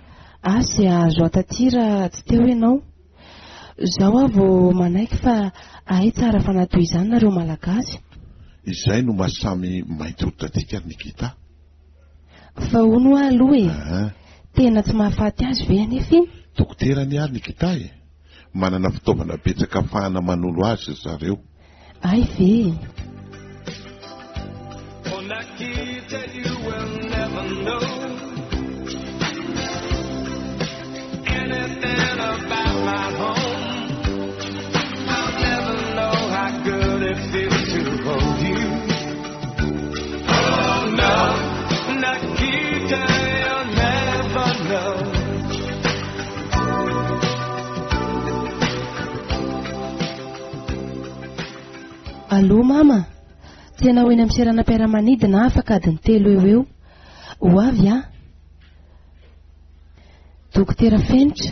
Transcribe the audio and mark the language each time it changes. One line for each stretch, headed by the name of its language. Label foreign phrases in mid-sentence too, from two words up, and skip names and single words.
Malagasy: Asy azo atatira tsy teo ianao. Zaho avo manaiky fa ahay tsara fanatoy izany nareo malagasy. Izay no masamy mainty hoditra atsika Nikita. Fa hono aloha e. Tena tsy mahafaty azy ve anefa iny? Dokotera ny ary Nikita e. Manana fitaovana betsaka ahafahana manolo azy zareo. Ay ve.
English: Nikita, you will never know anything about my home. I'll never know how good it feels to hold you. Oh no, Nikita, you'll never know.
Malagasy: Allô mama. Tena ho eny amin'ny seranam-piaramanidina afaka adiny 3 eo. Ho avy a? Dokotera Fenitra.